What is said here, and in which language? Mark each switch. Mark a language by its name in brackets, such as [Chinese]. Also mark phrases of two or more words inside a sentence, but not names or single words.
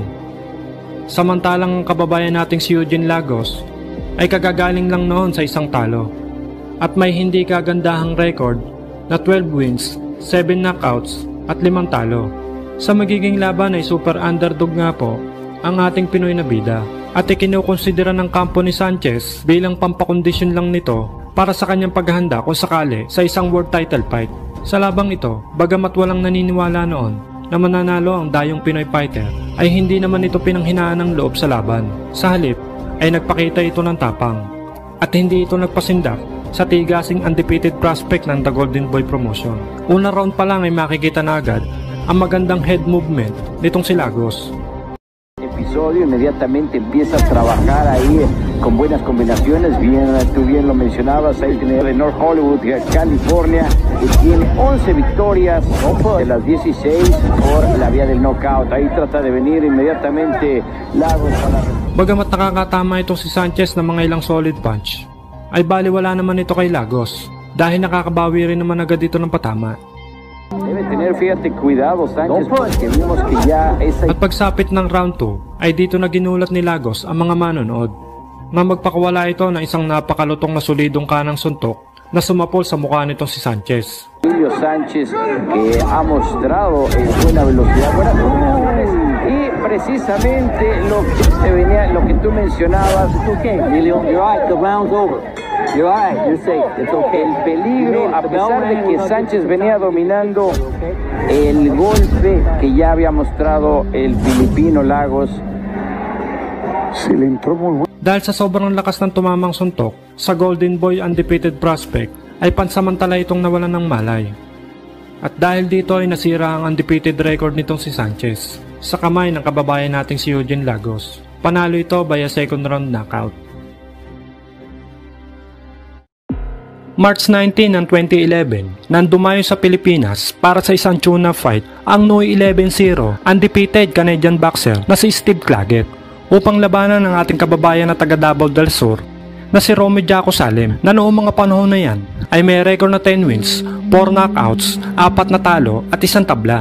[Filipino] Samantalang ang kababayan nating si Eugene Lagos ay kagagaling lang noon sa isang talo at may hindi kagandahang record na 12 wins, 7 knockouts at 5 talo. Sa magiging laban ay [English] super underdog [Filipino] nga po ang ating Pinoy na bida at ikinukonsidera ng kampo ni Sanchez bilang pampakondisyon lang nito para sa kanyang paghahanda kung sakali sa isang [English] world title fight. [Filipino] Sa labang ito, bagamat walang naniniwala noon na mananalo ang dayong Pinoy fighter, ay hindi naman ito pinanghinaan ng loob sa laban. Sa halip, ay nagpakita ito ng tapang at hindi ito nagpasindak sa tigasing [English] undefeated prospect [Filipino] ng The Golden Boy promotion. Unang round pa lang ay makikita na agad ang magandang head movement nitong si Lagos. [Spanish] Inmediatamente empieza a trabajar ahí con buenas combinaciones. Tú bien lo mencionabas, ahí tiene de North Hollywood, California, y tiene 11 victorias de las 16 por la vía del knockout. Ahí trata de venir inmediatamente Lagos para... [Filipino] Bagamat nakakatama ito si Sanchez ng mga ilang [English] solid punch, [Filipino] ay baliwala naman ito kay Lagos dahil nakakabawi rin naman agad dito ng patama. [Spanish] Debe tener, fíjate, cuidado Sanchez, porque vimos que ya esa... [Filipino] At pagsapit ng round 2 ay dito na ginulat ni Lagos ang mga manonood na magpakawala ito ng isang napakalutong na solidong kanang suntok na sumapol sa mukha nitong si Sanchez. [Spanish] Emilio Sanchez que ha mostrado buena velocidad, buenas combinaciones y precisamente lo que tú mencionabas. [English] It's okay, Emilio, you're right, the round's over. You're right, you're safe, it's okay. [Spanish] El peligro, a pesar de que Sánchez venía dominando el golpe que ya había mostrado el filipino Lagos, se le entró muy bueno. [Filipino] Dahil sa sobrang lakas ng tumamang suntok sa Golden Boy [English] undefeated prospect [Filipino] ay pansamantala itong nawalan ng malay. At dahil dito ay nasira ang [English] undefeated record [Filipino] nitong si Sanchez sa kamay ng kababayan nating si Eugene Lagos. Panalo ito [English] via second round knockout. [Filipino] March 19 ng 2011, nang dumayo sa Pilipinas para sa isang [English] tuna fight [Filipino] ang Noy 11-0 [English] undefeated Canadian boxer [Filipino] na si Steve Claggett upang labanan ng ating kababayan na taga Davao del Sur na si Romy Jaco Salem na noong mga panahon na yan ay may record na 10 wins, 4 knockouts, 4 na talo at 1 tabla.